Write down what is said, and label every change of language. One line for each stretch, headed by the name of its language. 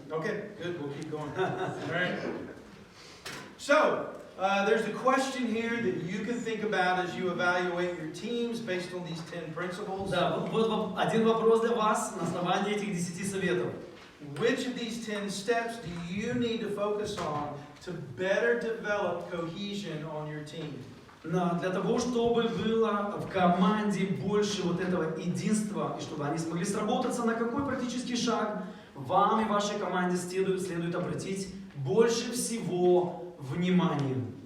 English: Okay, good, we'll keep going. All right. So, there's a question here that you can think about as you evaluate your teams based on these 10 principles.
Russian: Да, вот один вопрос для вас на основании этих 10 советов.
English: Which of these 10 steps do you need to focus on to better develop cohesion on your team?
Russian: Для того, чтобы было в команде больше вот этого единства, и чтобы они смогли сработаться, на какой практический шаг вам и вашей команде следует обратить больше всего внимания.